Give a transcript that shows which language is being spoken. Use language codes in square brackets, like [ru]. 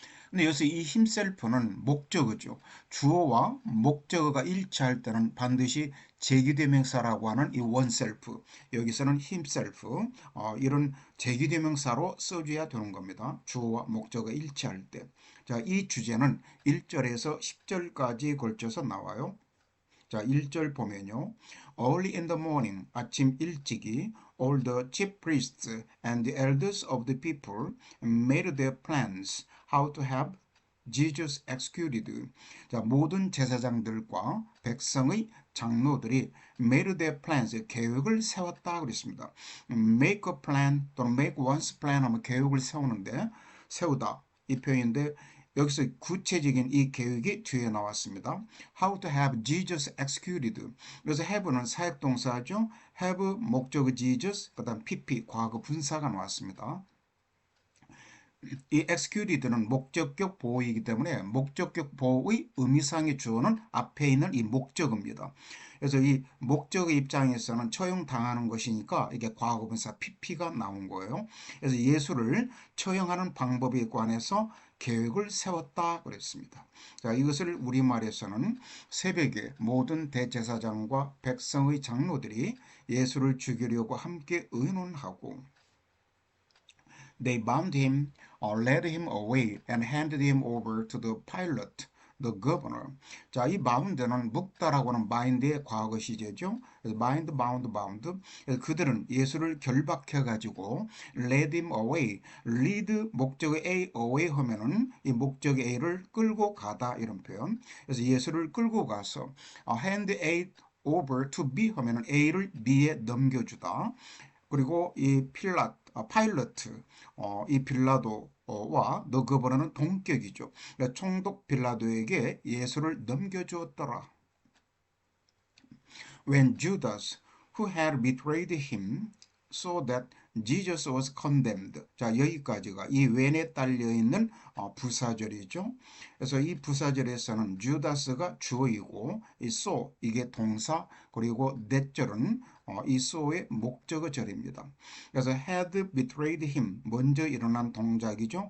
[ko] 근데 여기서 이 himself는 목적어죠. 주어와 목적어가 일치할 때는 반드시 제기대명사라고 하는 이 oneself, 여기서는 himself, 이런 제기대명사로 써줘야 되는 겁니다. 주어와 목적어가 일치할 때. 자, 이 주제는 1절에서 10절까지 걸쳐서 나와요. 자, 1절 보면요. [en] Early in the morning, [ko] 아침 일찍이 [en] all the chief priests and the elders of the people made their plans how to have Jesus executed. [ko] 자, 모든 제사장들과 백성의 장로들이 [en] made their plans, [ko] 계획을 세웠다 그랬습니다. [en] make a plan [ko] 또는 [en] make one's plan [ko] 하면 계획을 세우는데 세우다 이 표현인데 여기서 구체적인 이 계획이 뒤에 나왔습니다. [en] How to have Jesus executed. [ko] 그래서 have는 사역동사죠. have 목적어 Jesus, 그 다음 PP 과거 분사가 나왔습니다. 이 executed는 목적격 보호이기 때문에 목적격 보호의 의미상의 주어는 앞에 있는 이 목적어입니다. 그래서 이 목적의 입장에서는 처형당하는 것이니까 이게 과거분사 PP가 나온 거예요. 그래서 예수를 처형하는 방법에 관해서 계획을 세웠다 그랬습니다. 자, 이것을 우리말에서는 새벽에 모든 대제사장과 백성의 장로들이 예수를 죽이려고 함께 의논하고 [en] They bound him, led him away, and handed him over to the Pilate, the governor. [ko] 자, 이 bound는 묶다라고 하는 bind의 과거 시제죠. [en] bind, bound, bound. [ko] 그들은 예수를 결박해가지고 [en] led him away. [ko] lead 목적어 A, away 하면은 이 목적어 A를 끌고 가다 이런 표현. 그래서 예수를 끌고 가서 [en] hand A over to B [ko] 하면은 A를 B에 넘겨주다. 그리고 이 파일러트, 이 빌라도와 너 그버너는 동격이죠. 그러니까 총독 빌라도에게 예수를 넘겨주었더라. [en] When Judas, who had betrayed him, saw that Jesus was condemned. [ko] 자, 여기까지가 이 when에 딸려 있는 부사절이죠. 그래서 이 부사절에서는 주다스가 주어이고 이 saw 이게 동사 그리고 that절은 이 saw의 목적어절입니다. 그래서 [en] had betrayed him [ko] 먼저 일어난 동작이죠.